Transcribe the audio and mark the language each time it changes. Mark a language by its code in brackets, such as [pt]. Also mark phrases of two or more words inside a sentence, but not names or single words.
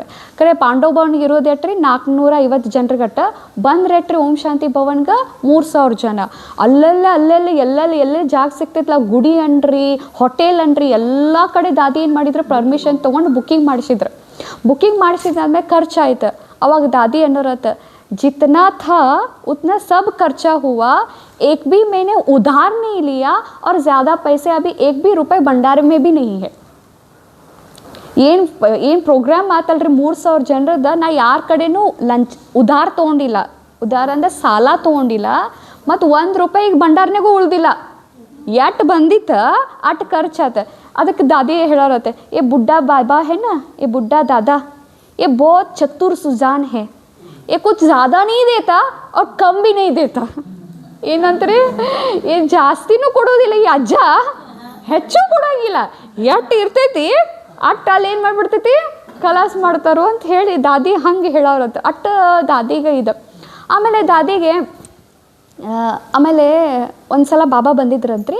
[kn] ಕರೆ ಪಾಂಡವ ಭವನ್ಗೆ ಇರೋದು ಎಟ್ರಿ 450 ಜನರಿಗಟ್ಟ ಬಂದ್ರೆ ಎಟ್ರಿ ಓಂ ಶಾಂತಿ ಭವನ್ಗೆ 3000 ಜನ. ಅಲ್ಲೆಲ್ಲ ಎಲ್ಲೆಲ್ಲಿ ಜಾಗ ಸಿಗ್ತೈತಲ್ಲ, ಗುಡಿ ಅನ್ರಿ, ಹೋಟೆಲ್ ಅನ್ರಿ, ಎಲ್ಲ ಕಡೆ ದಾದಿ ಏನು ಮಾಡಿದ್ರು ಪರ್ಮಿಷನ್ ತೊಗೊಂಡು ಬುಕ್ಕಿಂಗ್ ಮಾಡಿಸಿದಾದ್ಮೇಲೆ ಖರ್ಚಾಯ್ತು. ಅವಾಗ ದಾದಿ ಅನ್ನೋರತ್ತ, [hi] जितना था उतना सब खर्चा हुआ, एक भी मैंने उधार नहीं लिया और ज़्यादा पैसे अभी 1 भी रुपये भंडार में भी नहीं है. [kn] ಏನು ಪ್ರೋಗ್ರಾಮ್ ಆತಲ್ರಿ 3000 ಜನರದ, ನಾ ಯಾರ ಕಡೆನೂ ಉಧಾರ ತೊಗೊಂಡಿಲ್ಲ. ಉಧಾರ ಅಂದ್ರೆ ಸಾಲ ತೊಗೊಂಡಿಲ್ಲ, ಮತ್ತು 1 ರೂಪಾಯಿ ಭಂಡಾರ್ನಾಗೂ ಉಳ್ದಿಲ್ಲ. ಎಟ್ಟು ಬಂದಿತ್ತು ಅಟ್ಟು ಖರ್ಚಾತ. ಅದಕ್ಕೆ ದಾದಿ ಹೇಳೋರತ್ತೆ, [hi] ए बुड्ढा बाबा है ना, ये बुढ़ा दादा ये बहुत चतुर सुजान है, ये कुछ ज़्यादा नहीं देता और कम भी नहीं देता. [kn] ಏನಂತಾರೆ, ಏನು ಜಾಸ್ತಿನೂ ಕೊಡೋದಿಲ್ಲ ಈ ಅಜ್ಜ, ಹೆಚ್ಚು ಕೊಡೋಂಗಿಲ್ಲ. ಎಟ್ಟು ಇರ್ತೈತಿ ಅಟ್ಟು ಅಲ್ಲಿ ಏನು ಮಾಡಿಬಿಡ್ತೈತಿ ಕಲಾಸ್ ಮಾಡ್ತಾರೋ ಅಂತ ಹೇಳಿ ದಾದಿ ಹಂಗೆ ಹೇಳೋರತ್ತ. ಅಟ್ಟು ದಾದಿಗೆ ಇದು. ಆಮೇಲೆ ಒಂದು ಸಲ ಬಾಬಾ ಬಂದಿದ್ರಂತ್ರಿ.